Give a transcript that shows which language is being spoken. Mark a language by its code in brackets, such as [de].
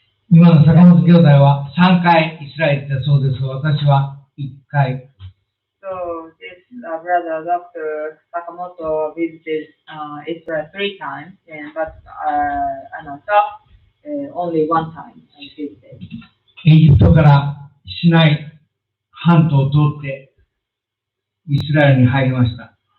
[ja] 今の坂本兄弟は3回イスラエルに行ったそうですが、私は1回。 [en] So this brother, Dr. Sakamoto, visited Israel 3 times, but myself only 1 time I visited. [ja] エジプトからシナイ半島を通ってイスラエルに入りました。